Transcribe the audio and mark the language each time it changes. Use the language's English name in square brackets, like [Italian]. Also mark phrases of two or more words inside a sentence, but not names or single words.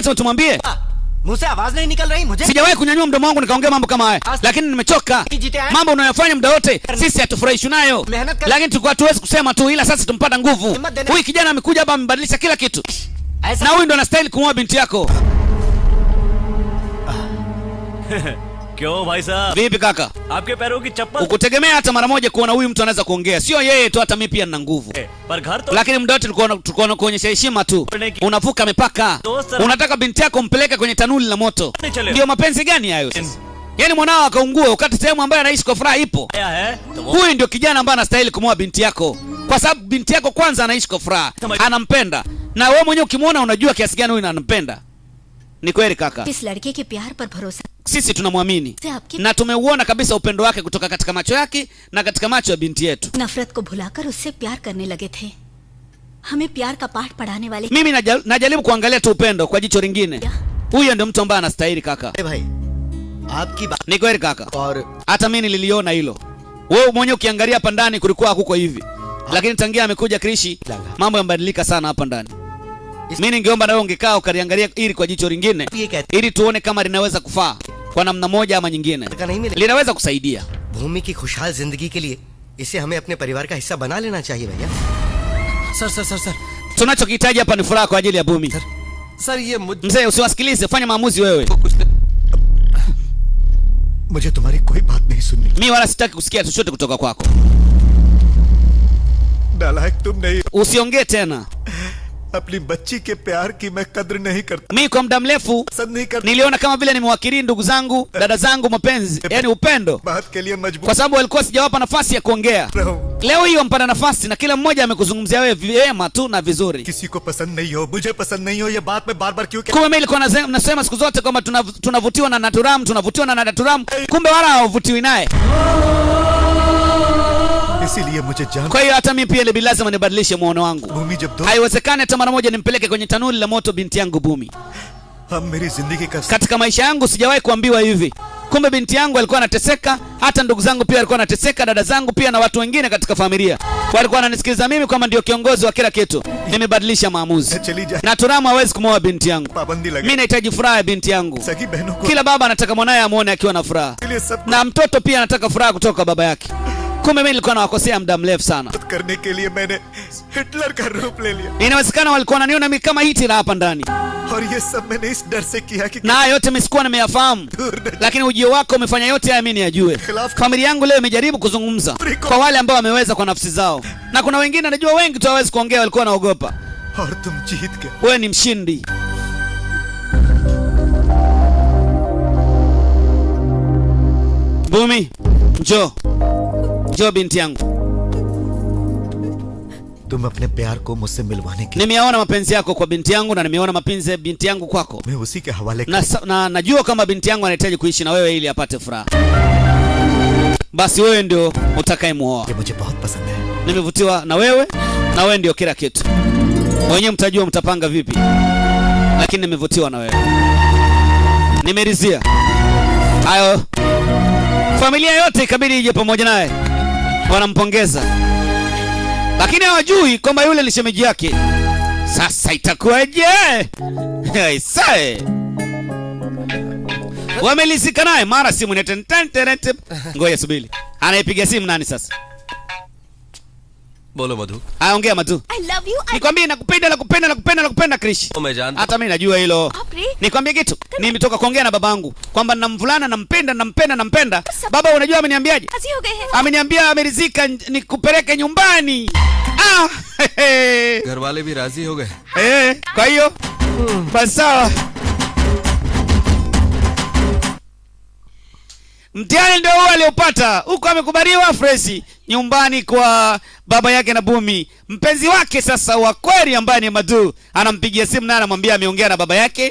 [Swahili] Lazima tumwambie. Sijawahi kunyanyua mdomo wangu nikaongea mambo kama haya, lakini nimechoka. Mambo unayofanya muda wote sisi hatufurahishi nayo, lakini tulikuwa tuwezi kusema tu, ila sasa tumpata nguvu. Huyu kijana amekuja hapa amebadilisha kila kitu, na huyu ndo anastahili kumwoa binti yako. [Hindi] क्यों भाई साहब? [Swahili] Vipi kaka? [Hindi] आपके पैरों की चप्पल? [Swahili] Ukutegemea hata mara moja kuona huyu mtu anaweza kuongea. Sio yeye tu, hata mimi pia nina nguvu. [Hindi] पर घर तो [Swahili] Lakini muda wote tulikuwa kuonyesha heshima tu. Unavuka mipaka. Unataka binti yako mpeleke kwenye tanuli la moto. Ndio mapenzi gani hayo sasa? Yaani mwanao akaungua wakati sehemu ambayo anaishi kwa furaha ipo. Huyu ndio kijana ambaye anastahili kumwoa binti yako. Kwa sababu binti yako kwanza anaishi kwa furaha, anampenda. Na wewe mwenyewe ukimwona unajua kiasi gani huyu anampenda. Ni kweli kaka. [Hindi] इस लड़के के प्यार पर भरोसा [Swahili] Sisi tunamwamini na tumeuona kabisa upendo wake kutoka katika macho yake na katika macho ya binti yetu. [Hindi] नफरत को भुलाकर उससे प्यार करने लगे थे। हमें प्यार का पाठ पढ़ाने वाले [Swahili] Mimi najaribu kuangalia tu upendo kwa jicho lingine. Huyo ndio mtu ambaye anastahili kaka. [Hindi] भाई आपकी बात [Swahili] Ni kweli kaka. [Hindi] और [Swahili] Hata mimi nililiona hilo. Wewe mwenyewe ukiangalia hapa ndani kulikuwa hakuko hivi. Lakini tangia amekuja Krishi mambo yamebadilika sana hapa ndani. Mimi ningeomba na wewe ungekaa ukaliangalia ili kwa jicho lingine ili tuone kama linaweza kufaa kwa namna moja ama nyingine. Linaweza kusaidia. [Hindi] भूमि की खुशहाल जिंदगी के लिए इसे हमें अपने परिवार का हिस्सा बना लेना चाहिए भैया। सर [Swahili] Tunachokihitaji hapa ni furaha kwa ajili ya Bumi. [Hindi] सर ये [Swahili] Mzee usiwasikilize, fanya maamuzi wewe. [Hindi] मुझे तुम्हारी कोई बात नहीं सुननी। [Swahili] Mimi wala sitaki kusikia chochote kutoka kwako. [Hindi] नालायक तुम नहीं। [Swahili] Usiongee tena. [Hindi] अपनी बच्ची के प्यार की मैं कद्र नहीं करता। [Swahili] Mimi kwa muda mrefu niliona kama vile nimewakili ndugu zangu, dada zangu mapenzi, yani upendo. [Hindi] बात के लिए मजबूर [Swahili] Kwa sababu walikuwa sijawapa nafasi ya kuongea. Leo hii wampata nafasi na kila mmoja amekuzungumzia wewe vyema tu na vizuri. [Hindi] किसी को पसंद नहीं हो, मुझे पसंद नहीं हो, ये बात मैं बार-बार क्यों कहता? [Swahili] Kumbe mimi nilikuwa nasema siku zote kwamba tunavutiwa na Naturamu, kumbe wala hawavutiwi naye. [Hindi] इसीलिए मुझे जान। [Swahili] Kwa hiyo hata mimi pia ile lazima nibadilishe muono wangu. [Hindi] भूमि जब दो [Swahili] Haiwezekani hata mara moja nimpeleke kwenye tanuli la moto binti yangu Bumi. [Hindi] हम मेरी जिंदगी का [Swahili] Katika maisha yangu sijawahi kuambiwa hivi. Kumbe binti yangu alikuwa anateseka, hata ndugu zangu pia walikuwa wanateseka, dada zangu pia na watu wengine katika familia. Walikuwa wananisikiliza mimi kama ndio kiongozi wa kila kitu. Nimebadilisha maamuzi. Naturamu hawezi kumwoa binti yangu. Mimi nahitaji furaha ya binti yangu. Kila baba anataka mwanae amuone akiwa na furaha. Na mtoto pia anataka furaha kutoka baba yake. Kumbe mimi nilikuwa nawakosea muda mrefu sana. [Hindi] करने के लिए मैंने हिटलर का रूप ले लिया। [Swahili] Inawezekana walikuwa wananiona mimi kama Hitler hapa ndani. [Hindi] और ये सब मैंने इस डर से किया कि [Swahili] Na yote mimi sikuwa nimeyafahamu. Lakini ujio wako umefanya yote haya mimi niyajue. Familia yangu leo imejaribu kuzungumza kwa wale ambao wameweza kwa nafsi zao. Na kuna wengine najua wengi tu hawezi kuongea, walikuwa wanaogopa. [Hindi] और तुम जीत गए। [Swahili] Wewe ni mshindi. Bumi, njoo. Njoo binti yangu. [Hindi] तुम अपने प्यार को मुझसे मिलवाने के [Swahili] Nimeona mapenzi yako kwa binti yangu na nimeona mapenzi ya binti yangu kwako. [Hindi] मैं उसी के हवाले [Swahili] Na najua kama binti yangu anahitaji kuishi na wewe ili apate furaha. Basi wewe ndio utakayemuoa. [Hindi] ये मुझे बहुत पसंद है। [Swahili] Nimevutiwa na wewe ndio kila kitu. Wenyewe mtajua mtapanga vipi. Lakini nimevutiwa na wewe. Nimeridhia. Hayo. Familia yote ikabidi ije pamoja naye. Wanampongeza. Lakini hawajui kwamba yule ni shemeji yake. Sasa itakuwaje? Isae. Wamelizika naye mara simu ni tententerete. Ngoja subiri. Anaipiga simu nani sasa? [Hindi] बोलो मधु। [Swahili] Aongea Madu. [English] I love you. [Swahili] Nikwambie nakupenda Krish. Hata mimi najua hilo. Nikwambie kitu. Nimetoka kuongea na babangu kwamba nina mvulana nampenda. Baba unajua ameniambiaje? Ameniambia amerizika nikupeleke nyumbani. [Hindi] घर वाले भी राजी हो गए। [Swahili] Kwa hiyo basi sawa. Mtihani ndio huo aliopata. Huko amekubaliwa freshi nyumbani kwa baba yake na Bumi. Mpenzi wake sasa wa kweli ambaye ni Madu anampigia simu na anamwambia ameongea na baba yake.